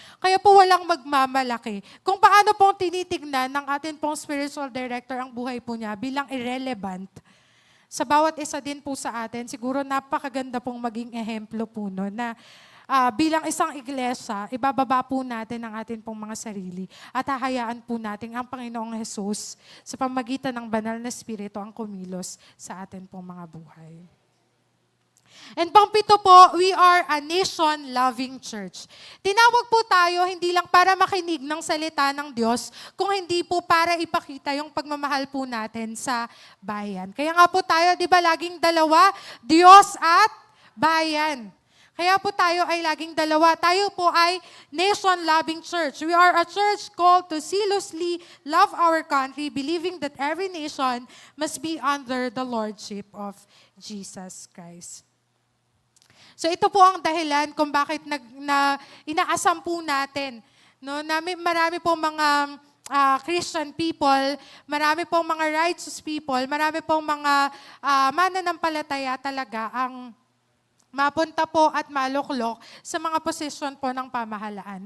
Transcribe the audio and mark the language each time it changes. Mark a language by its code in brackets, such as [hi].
[tl] Kaya po walang magmamalaki. Kung paano pong tinitignan ng atin pong spiritual director ang buhay po niya bilang irrelevant, sa bawat isa din po sa atin, siguro napakaganda pong maging ehemplo po no, na bilang isang iglesia, ibababa po natin ang atin pong mga sarili at hahayaan po natin ang Panginoong Jesus sa pamagitan ng banal na Espiritu ang kumilos sa atin pong mga buhay. [en] And [tl] pang-pito po, [en] we are a nation-loving church. [tl] Tinawag po tayo hindi lang para makinig ng salita ng Diyos, kung hindi po para ipakita yung pagmamahal po natin sa bayan. Kaya nga po tayo, di ba, laging dalawa, Diyos at bayan. Kaya po tayo ay laging dalawa. Tayo po ay nation-loving church. [en] We are a church called to zealously love our country, believing that every nation must be under the lordship of Jesus Christ. [tl] So ito po ang dahilan kung bakit inaasam po natin, no, na marami po mga [en] Christian people, [tl] marami pong mga [en] righteous people, [tl] marami pong mga mananampalataya talaga ang mapunta po at maluklok sa mga posisyon po ng pamahalaan.